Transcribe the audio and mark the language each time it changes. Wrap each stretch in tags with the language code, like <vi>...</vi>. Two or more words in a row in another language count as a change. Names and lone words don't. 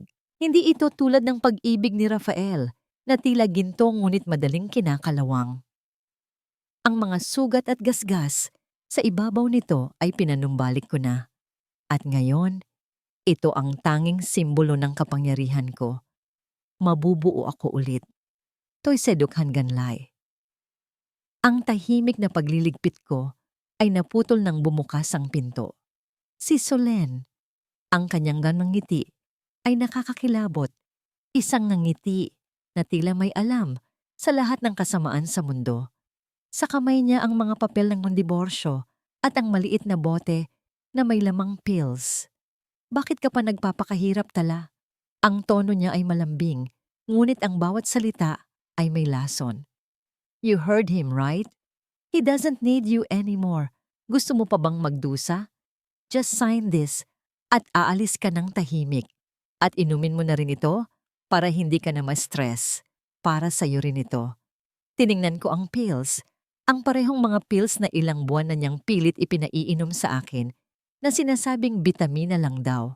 <tl>Hindi ito tulad ng pag-ibig ni Rafael na tila ginto ngunit madaling kinakalawang. Ang mga sugat at gasgas sa ibabaw nito ay pinanumbalik ko na. At ngayon, ito ang tanging simbolo ng kapangyarihan ko. Mabubuo ako ulit. To'y sedukhan ganlay. Ang tahimik na pagliligpit ko ay naputol nang bumukas ang pinto. Si Solen, ang kanyang ganang ngiti, ay nakakakilabot. Isang ngiti na tila may alam sa lahat ng kasamaan sa mundo. Sa kamay niya ang mga papel ng diborsyo at ang maliit na bote na may lamang pills. Bakit ka pa nagpapakahirap tala? Ang tono niya ay malambing, ngunit ang bawat salita ay may lason.</tl> <en>You heard him, right? He doesn't need you anymore.</en> <tl>Gusto mo pa bang magdusa?</tl> <en>Just sign this</en> <tl>at aalis ka ng tahimik. At inumin mo na rin ito para hindi ka na ma-stress. Para sa'yo rin ito. Tiningnan ko ang pills. Ang parehong mga pills na ilang buwan na niyang pilit ipinaiinom sa akin na sinasabing bitamina lang daw.</tl>